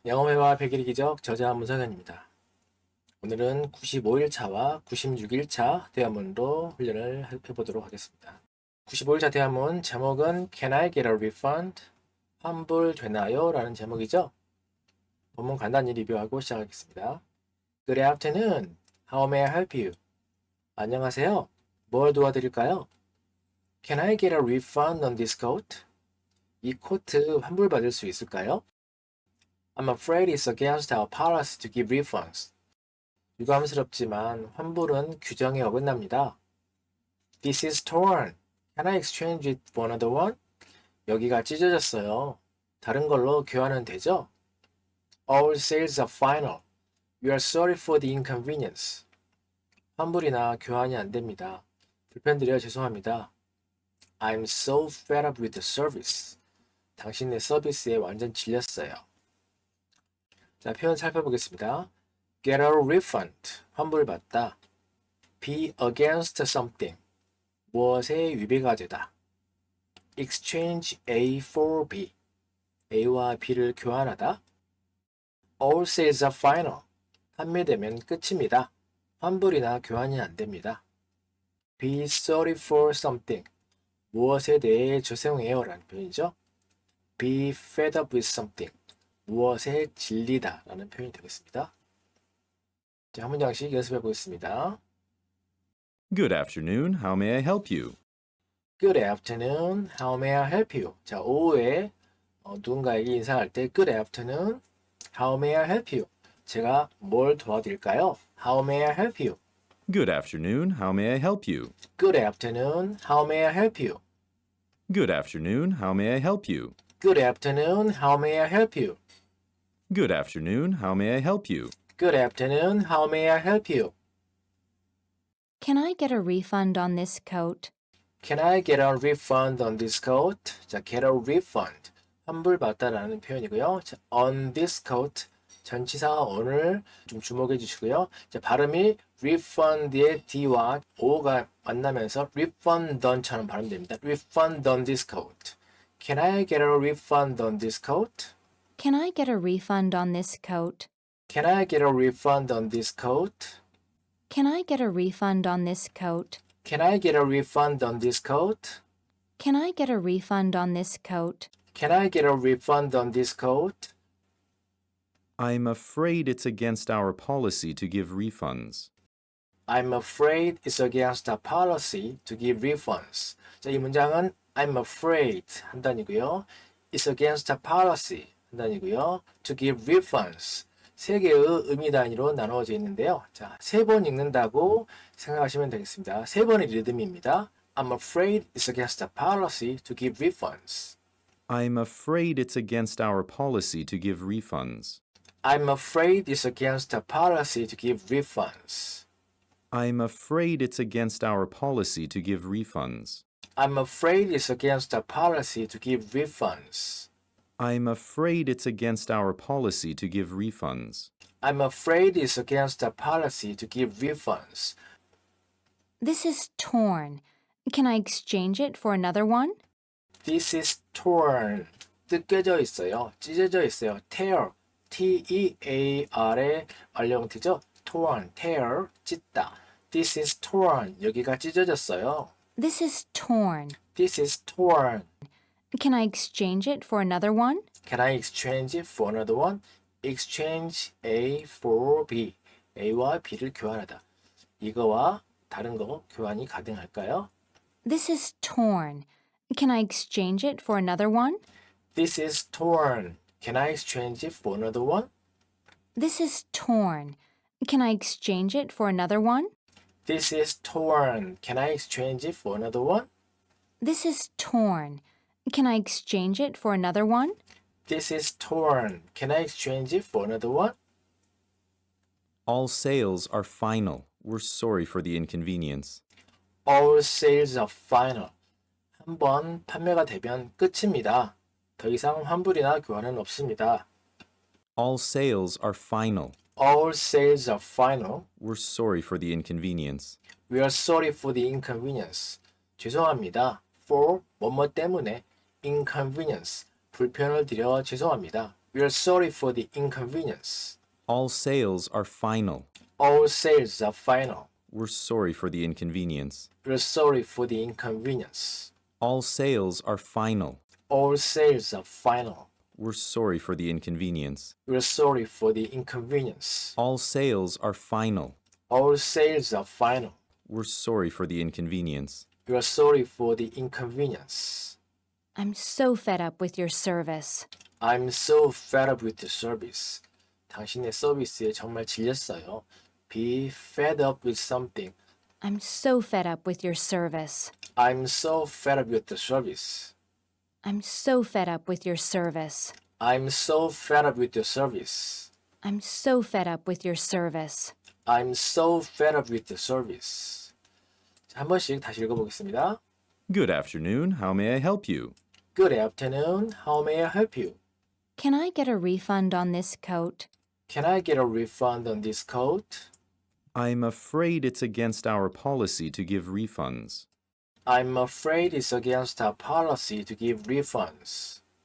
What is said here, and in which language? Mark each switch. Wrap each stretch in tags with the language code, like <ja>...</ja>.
<ko>영어회화 100일 기적 저자 문성현입니다. 오늘은 95일차와 96일차 대화문으로 훈련을 해보도록 하겠습니다. 95일차 대화문 제목은</ko> <en>Can I get a refund?</en> <ko>환불되나요? 라는 제목이죠. 본문 간단히 리뷰하고 시작하겠습니다.</ko> <en>Good afternoon. How may I help you?</en> <ko>안녕하세요. 뭘 도와드릴까요?</ko> <en>Can I get a refund on this coat?</en> <ko>이 코트 환불받을 수 있을까요?</ko> <en>I'm afraid it's against our policy to give refunds.</en> <ko>유감스럽지만 환불은 규정에 어긋납니다.</ko> <en>This is torn. Can I exchange it for another one?</en> <ko>여기가 찢어졌어요. 다른 걸로 교환은 되죠?</ko> <en>All sales are final. We are sorry for the inconvenience.</en> <ko>환불이나 교환이 안 됩니다. 불편드려 죄송합니다.</ko> <en>I'm so fed up with the service.</en> <ko>당신의 서비스에 완전 질렸어요. 자, 표현 살펴보겠습니다.</ko> <en>Get a refund,</en> <ko>환불받다.</ko> <en>Be against something,</en> <ko>무엇에 위배가 되다.</ko> <en>Exchange A for B,</en> <ko>A와 B를 교환하다.</ko> <en>All sales are final,</en> <ko>판매되면 끝입니다. 환불이나 교환이 안 됩니다.</ko> <en>Be sorry for something,</en> <ko>무엇에 대해 죄송해요 라는 표현이죠.</ko> <en>Be fed up with something,</en> <ko>무엇에 질리다 라는 표현이 되겠습니다. 자, 한 문장씩 연습해 보겠습니다.</ko> <en>Good afternoon. How may I help you? Good afternoon. How may I help you?</en> <ko>자, 오후에 누군가에게 인사할 때</ko> <en>Good afternoon. How may I help you?</en> <ko>제가 뭘 도와드릴까요?</ko> <en>How may I help you? Good afternoon. How may I help you? Good afternoon. How may I help you? Good afternoon. How may I help you? Good afternoon. How may I help you? Good afternoon. How may I help you? Good afternoon. How may I help you? Can I get a refund on this coat? Can I get a refund on this coat? 자, get a refund.</en> <ko>환불받다라는 표현이고요.</ko> <en>자, on this coat.</en> <ko>전치사 on을 좀 주목해 주시고요. 자, 발음이 refund의 D와 O가 만나면서 refundon처럼 발음됩니다.</ko> <en>refund on this coat. Can I get a refund on this coat? Can I get a refund on this coat? Can I get a refund on this coat? Can I get a refund on this coat? Can I get a refund on this coat? Can I get a refund on this coat? Can I get a refund on this coat? I'm afraid it's against our policy to give refunds. I'm afraid it's against our policy to give refunds.</en> <ko>자, 이 문장은</ko> <en>I'm afraid</en> <ko>한 단이고요.</ko> <en>It's against our policy 한 단이고요. To give refunds</en> <ko>세 개의 의미 단위로 나누어져 있는데요. 자, 세 번 읽는다고 생각하시면 되겠습니다. 세 번의 리듬입니다.</ko> <en>I'm afraid it's against our policy to give refunds. I'm afraid it's against our policy to give refunds. I'm afraid it's against our policy to give refunds. I'm afraid it's against our policy to give refunds. I'm afraid it's against our policy to give refunds. I'm afraid it's against our policy to give refunds. I'm afraid it's against our policy to give refunds. This is torn. Can I exchange it for another one? This is torn.</en> <ko>뜯겨져 있어요. 찢어져 있어요. tear. T-E-A-R의 완료형태죠.</ko> <en>torn, tear, 찢다. This is torn.</en> <ko>여기가 찢어졌어요.</ko> <en>This is torn. This is torn. Can I exchange it for another one? Can I exchange it for another one? Exchange A for B.</en> <ko>A와 B를 교환하다. 이거와 다른 거 교환이 가능할까요?</ko> <en>This is torn. Can I exchange it for another one? This is torn. Can I exchange it for another one? This is torn. Can I exchange it for another one? This is torn. Can I exchange it for another one? This is torn. Can I exchange it for another one? This is torn. Can I exchange it for another one? All sales are final. We're sorry for the inconvenience. All sales are final.</en> <ko>한 번 판매가 되면 끝입니다. 더 이상 환불이나 교환은 없습니다.</ko> <en>All sales are final. All sales are final. We're sorry for the inconvenience. We are sorry for the inconvenience.</en> <ko>죄송합니다.</ko> <en>For</en> <ko>뭐뭐 때문에</ko> <en>inconvenience.</en> <ko>불편을 드려 죄송합니다.</ko> <en>We're sorry for the inconvenience. All sales are final. All sales are final. We're sorry for the inconvenience. We're sorry for the inconvenience. All sales are final. All sales are final. We're sorry for the inconvenience. We're sorry for the inconvenience. All sales are final. All sales are final. We're sorry for the inconvenience. We're sorry for the inconvenience. I'm so fed up with your service. I'm so fed up with the service.</en> <ko>당신의 서비스에 정말 질렸어요.</ko> <en>Be fed up with something. I'm so fed up with your service. I'm so fed up with the service. I'm so fed up with your service. I'm so fed up with the service. I'm so fed up with your service. I'm so fed up with the service.</en> <ko>자, 한 번씩 다시 읽어보겠습니다.</ko> <en>Good afternoon. How may I help you? Good afternoon. How may I help you? Can I get a refund on this coat? Can I get a refund on this coat? I'm afraid it's against our policy to give refunds. I'm afraid it's against our policy to give refunds.</en>